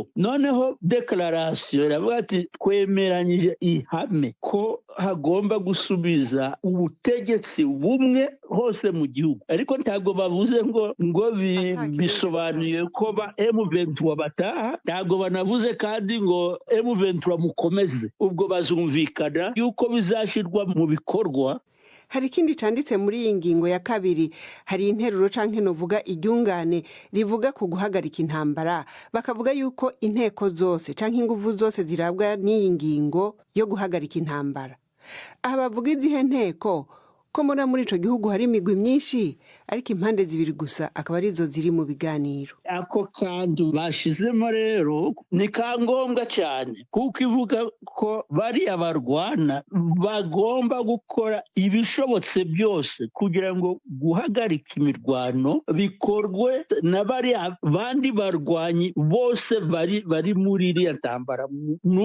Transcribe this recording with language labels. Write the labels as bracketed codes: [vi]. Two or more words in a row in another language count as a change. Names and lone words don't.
[rw] Noneho declaration iravuga ati twemeranyije ihame ko hagomba gusubiza ubutegetsi bumwe hose mu gihugu, ariko ntabwo bavuze ngo bisobanuye ko ba M23 bataha, ntabwo banavuze kandi ngo M23 mukomeze. [rn] Ubwo bazumvikana yuko bizashirwa mu bikorwa. Hari ikindi canditse muri iyi ngingo ya kabiri, hari interuro canke novuga iryungane rivuga ku guhagarika intambara, bakavuga yuko inteko zose canke inguvu zose zirabwa n'iyi ngingo yo guhagarika intambara. Aha bavuga izihe nteko ko muri ico gihugu hari imigwi myinshi ariko impande zibiri gusa akaba arizo ziri mu biganiro. Ako kandi bashizemo rero ni kangombwa cyane, kuko ivuga ko bari abarwana bagomba gukora ibishobotse byose kugira ngo guhagarika imirwano bikorwe na bari abandi barwanyi bose bari muri iriya ntambara.